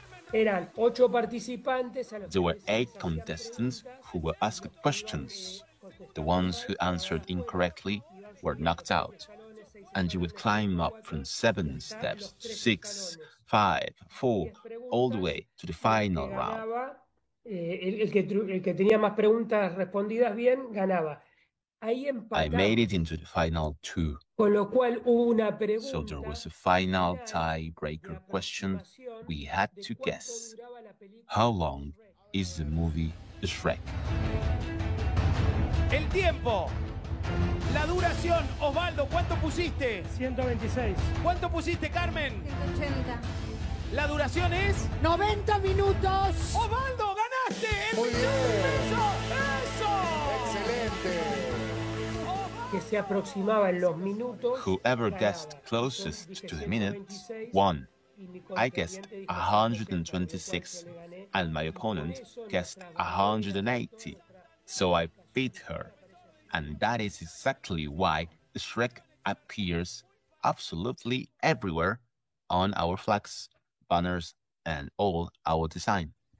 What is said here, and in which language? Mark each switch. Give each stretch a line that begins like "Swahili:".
English: There were 8 contestants who were asked questions. The ones who answered incorrectly were knocked out. And you would climb up from 7 steps to 6, 5-4, all the way to the final round.
Spanish: El que tenía más preguntas respondidas bien, ganaba. Ahí empatamos.
English: I made it into the final two.
Spanish: Con lo cual hubo una pregunta.
English: So there was a final tiebreaker question. We had to guess. How long is the movie Shrek?
Spanish: El tiempo. La duración. Osvaldo, ¿cuánto pusiste? 126. ¿Cuánto pusiste, Carmen? 180. La duración es... 90 minutos. Osvaldo, ganaste. El muy millón bien. De pesos. ¡Eso! Excelente. Que se aproximaba en los minutos.
English: Whoever guessed closest to the minute won. I guessed 126 and my opponent guessed 180. So I beat her. And that is exactly why Shrek appears absolutely everywhere on our flags, banners and all our design.